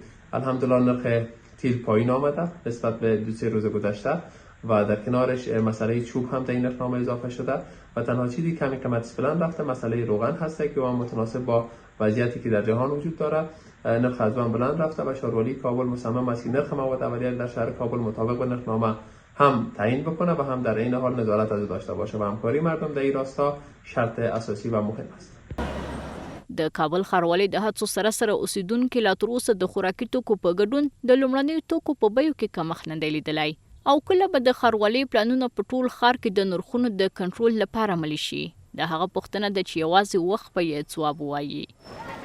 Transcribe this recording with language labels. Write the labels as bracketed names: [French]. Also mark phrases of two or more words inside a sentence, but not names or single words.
[Persian] الحمدلله نرخ تیل پایین آمده نسبت به 2-3 روز گذشته و در کنارش مسئله چوب هم در این نرخنامه اضافه شده و تنها چیزی کمی قیمتش بلند رفته مسئله روغن هسته که اون متناسب با وضعیتی که در جهان وجود داره نرخ از آن بلند رفته و شهرولی کابل مصمم است که نرخ مواد اولیه در شهر کابل مطابق با نرخنامه هم تعیین بکنه و هم در این حال نظارت از داشته باشه و همکاری مردم در این راستا شرط اساسی و مهم است. [Pashto] د کابل ښاروالۍ د هڅو سره سره اوسیدونکي لا تر اوسه د خوراکي توکو په ګډون د لومړنیو توکو په بیو کې کمښت نه دی لیدلی او کله به د ښاروالۍ پلانونه په ټول ښار کې د نرخونو د کنټرول لپاره عملي شي. د هغه پوښتنه ده چې یوازې وخت به یې ځواب ووایي.